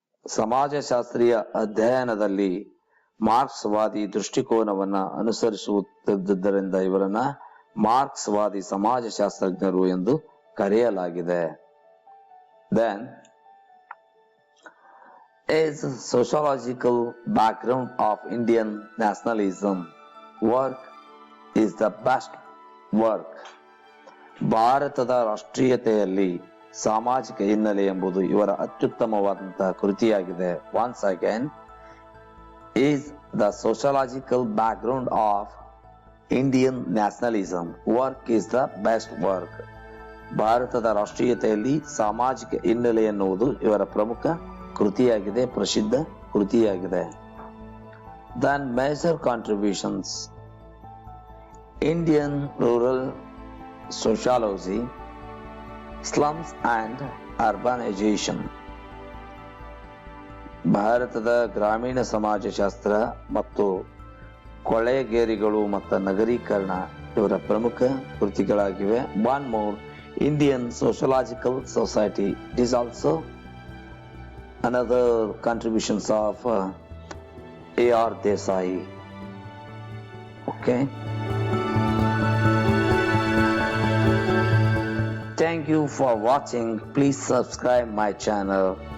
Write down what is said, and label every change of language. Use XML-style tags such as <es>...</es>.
<kn>ಸಮಾಜಶಾಸ್ತ್ರೀಯ ಅಧ್ಯಯನದಲ್ಲಿ ಮಾರ್ಕ್ಸ್ವಾದಿ ದೃಷ್ಟಿಕೋನವನ್ನು ಅನುಸರಿಸುತ್ತಿದ್ದರಿಂದ ಇವರನ್ನ ಮಾರ್ಕ್ಸ್ವಾದಿ ಸಮಾಜಶಾಸ್ತ್ರಜ್ಞರು ಎಂದು ಕರೆಯಲಾಗಿದೆ.</kn> <en>Then his sociological background of Indian nationalism work is the best work.</en> <kn>ಭಾರತದ ರಾಷ್ಟ್ರೀಯತೆಯಲ್ಲಿ ಸಾಮಾಜಿಕ ಹಿನ್ನೆಲೆ ಎಂಬುದು ಇವರ ಅತ್ಯುತ್ತಮವಾದಂತಹ ಕೃತಿಯಾಗಿದೆ.</kn> <en>Once again, is the sociological background of Indian nationalism work is the best work.</en> <kn>ಭಾರತದ ರಾಷ್ಟ್ರೀಯತೆಯಲ್ಲಿ ಸಾಮಾಜಿಕ ಹಿನ್ನೆಲೆ ಎನ್ನುವುದು ಇವರ ಪ್ರಮುಖ ಕೃತಿಯಾಗಿದೆ, ಪ್ರಸಿದ್ಧ ಕೃತಿಯಾಗಿದೆ.</kn> <en>Then major contributions: Indian rural sociology, slums and urbanization.</en> <kn>ಭಾರತದ ಗ್ರಾಮೀಣ ಸಮಾಜಶಾಸ್ತ್ರ ಮತ್ತು ಕೊಳೆಗೇರಿಗಳು ಮತ್ತು ನಗರೀಕರಣ ಇವರ ಪ್ರಮುಖ ಕೃತಿಗಳಾಗಿವೆ.</kn> <en>One more, Indian Sociological Society. It is also another contributions of A.R. Desai. Okay. Thank you for watching. Please subscribe my channel.</en>